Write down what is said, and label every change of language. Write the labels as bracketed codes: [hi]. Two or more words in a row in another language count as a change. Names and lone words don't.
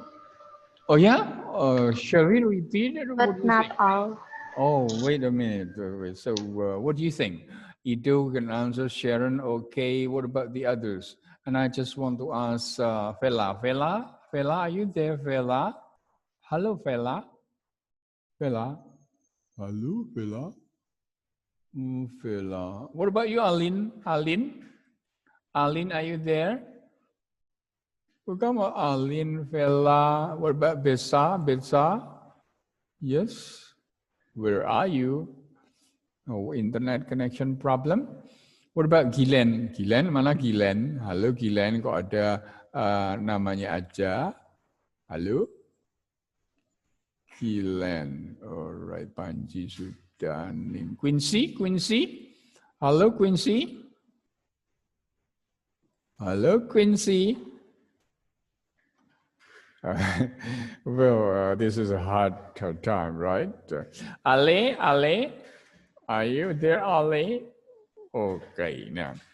[en] Oh yeah? Shall we repeat it? But not all. Oh, wait a minute. So what do you think? Ido can answer, Sharon, okay. What about the others? And I just want to ask Fela. Fela, are you there, Fela? Hello, Fela. Fela. Hello, Fela. Fela. What about you, Alin? Alin, are you there? Come on, Alin, Fela. What about Besa? Besa? Yes. Where are you? Oh, internet connection problem. What about Gilen? Gilen, mana Gilen? [id] Halo Gilen, kok ada namanya aja? Halo? Gilan. Alright, Panji sudah. Quincy. Halo Quincy. [en] Hello, Quincy. Well, this is a hard time, right? Ale, are you there, Ale? Okay, now.